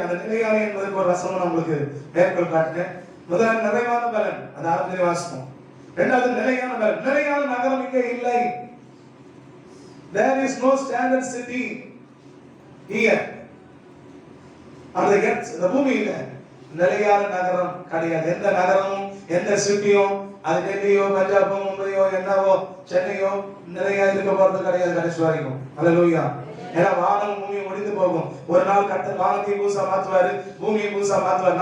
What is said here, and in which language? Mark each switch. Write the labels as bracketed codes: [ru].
[ta] அந்த நிலையான என்பதற்கு ஒரு வசனம் நம்மளுக்கு மேற்கோள் காட்டினேன். முதல் நிறைவான பலன், அது ஆரம்பத்திலே வாசிப்போம். 2வது நிலையான பலன், நிலையான நகரம் இங்கே இல்லை. [en] There is no standard city here. [ta] அந்த எர்த், இந்த பூமியில நிலையான நகரம் கிடையாது. எந்த நகரமும் எந்த சிட்டியும் அது டெல்லியோ பஞ்சாபோ மும்பையோ என்னவோ சென்னையோ நிலையா இருக்க போறது கிடையாது கடைசி வரைக்கும். அல்லேலூயா. ஏன்னா வானம் பூமி முடிந்து போகும். ஒரு நாள் கர்த்தர் வானத்தையும் பூசா மாத்துவாரு, பூமியை பூசா மாத்துவார்.